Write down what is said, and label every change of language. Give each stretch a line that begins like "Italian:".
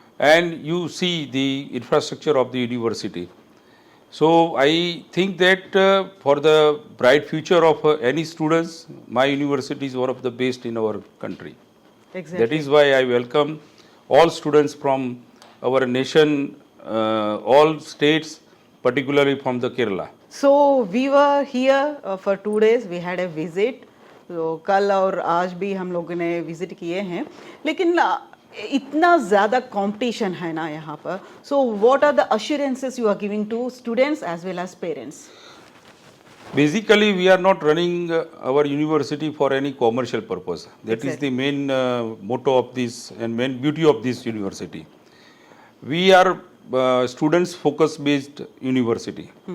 English: and you see the infrastructure of the university. So I think that for the bright future of any students, my university is one of the best in our country. Exactly. That is why I welcome all students from our nation, all states, particularly from the Kerala. So we were here for 2 days. We had a visit.
Hindi: तो कल और आज भी हम लोगों ने visit किए हैं, लेकिन इतना ज़्यादा कंपटीशन है ना यहाँ पर.
English: So what are the assurances you are giving to students as well as parents? Basically, we are not running our university for any commercial purpose. That is the main motto of this and main beauty of this university. We are students focus based university.